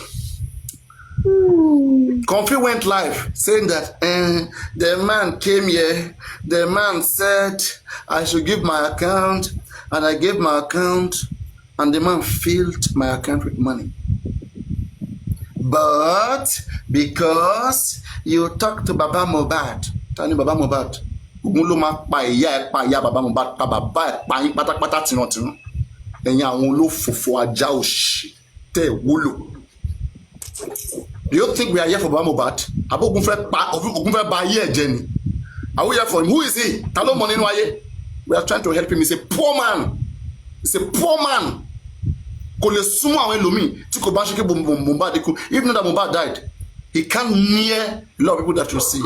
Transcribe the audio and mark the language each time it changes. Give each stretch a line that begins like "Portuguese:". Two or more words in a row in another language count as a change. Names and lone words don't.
English: Comfy went live saying that the man came here, the man said I should give my account, and I gave my account, and the man filled my account with money. But because you talk to Baba Mohbad, tell me
Yoruba: Baba Mohbad, pa Baba Mohbad, pa Baba pátápátá tìrantìran, ẹ̀yin àwọn olófòfò ajá òṣì tẹ́ wúlò.
English: Do you think we are here for Baba Mohbad? Are we here for him? Who is he? We are trying to help him. He's a poor man. He's a poor man. Even though Mohbad died, he can't near a lot of people that you see.